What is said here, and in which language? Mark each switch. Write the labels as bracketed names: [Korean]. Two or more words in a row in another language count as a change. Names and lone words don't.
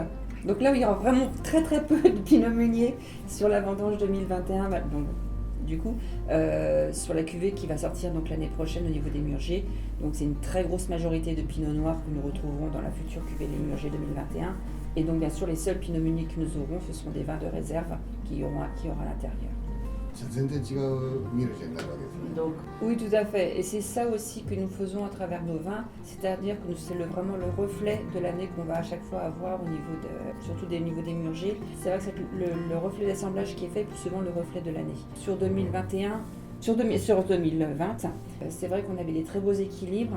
[French] Donc là, il y aura vraiment très très peu de pinot meunier sur la vendange 2021. Donc, du coup, sur la cuvée qui va sortir donc l'année prochaine au niveau des murgers. Donc c'est une très grosse majorité de pinot noir que nous retrouverons dans la future cuvée des murgers 2021. Et donc bien sûr, les seuls pinot meuniers que nous aurons, ce seront des vins de réserve qui aura à l'intérieur. [Japanese] 全然違うミルジェになるわけですね。 [French] donc Oui, tout à fait. Et c'est ça aussi que nous faisons à travers nos vins, c'est-à-dire que c'est vraiment le reflet de l'année qu'on va à chaque fois avoir au niveau surtout des niveaux des murgers. C'est vrai que c'est le reflet d'assemblage qui est fait, plus souvent le reflet de l'année. Sur 2021, sur 2020, c'est vrai qu'on avait des très beaux équilibres.